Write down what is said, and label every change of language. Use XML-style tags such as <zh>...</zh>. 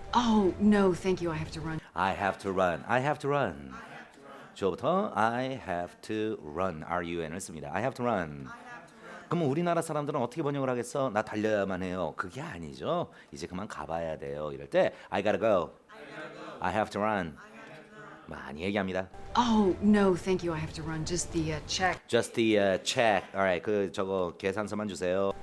<en>Oh, no, thank you. I have to run. I have to run. I have to run.</en> <ko>주어부터</ko> <en>I have to run. RUN을</en> <ko>씁니다.</ko> <en>I have to run.</en> <ko>그럼 우리나라 사람들은 어떻게 번역을 하겠어? 나 달려야만 해요. 그게 아니죠. 이제 그만 가봐야 돼요.</ko> <en>이럴 때 I gotta go. I have to run.</en> <ko>많이 얘기합니다.</ko> <en>Oh, no, thank you. I have to run. Just the check. Just the check. Alright,</en> <ko>그 저거 계산서만 주세요.</ko>